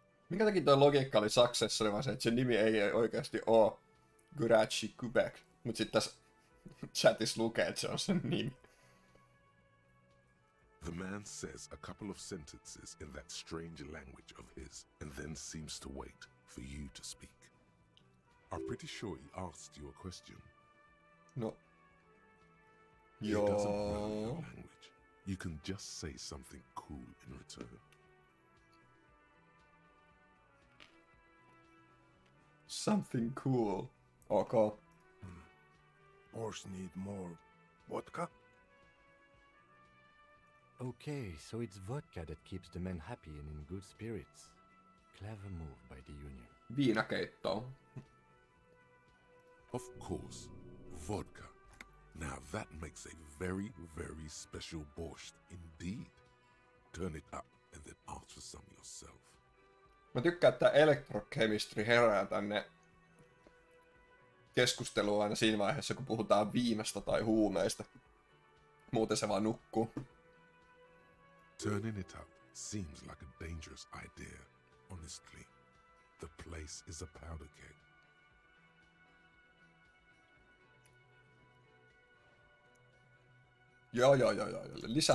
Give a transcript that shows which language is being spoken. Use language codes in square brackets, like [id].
[fi] Minkä takia tuo logiikka oli Saksessa, oli vaan se, että sen nimi ei oikeasti oo Gurachi Kubek, mut sit tässä chatissa lukee, että se on sen nimi. [en] The man says a couple of sentences in that strange language of his, and then seems to wait for you to speak. I'm pretty sure he asked you a question. No. He doesn't know your [fi] Joo. [en] language. You can just say something cool in return. Something cool. Okay. Boars need more vodka? Okay, so it's vodka that keeps the men happy and in good spirits. Clever move by the Union. [fi] Viinakeittoa. [en] Of course, vodka. Now that makes a very, very special borscht indeed. Turn it up and then ask for some yourself. [fi] Mä tykkään, että elektrochemistry herää tänne keskusteluun aina siinä vaiheessa, kun puhutaan viinasta tai huumeista. Muuten se vaan nukkuu. [en] Turning it up seems like a dangerous idea, honestly. The place is a powder keg. [fi] Joo. Lisää